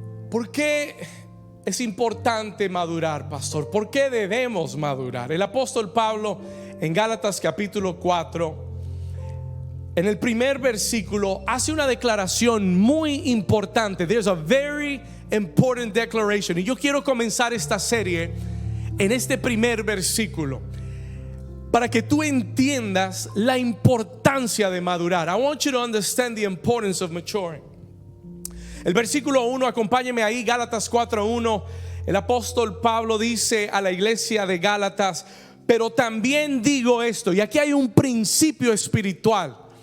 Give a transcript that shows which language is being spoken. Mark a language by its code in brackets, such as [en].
[es] ¿Por qué es importante madurar, pastor? ¿Por qué debemos madurar? El apóstol Pablo en Gálatas capítulo 4, en el primer versículo, hace una declaración muy importante. [en] There's a very important declaration. [es] Y yo quiero comenzar esta serie en este primer versículo, para que tú entiendas la importancia de madurar. [en] I want you to understand the importance of maturing. [es] El versículo 1, acompáñeme ahí, Gálatas 4:1. El apóstol Pablo dice a la iglesia de Gálatas: pero también digo esto. Y aquí hay un principio espiritual.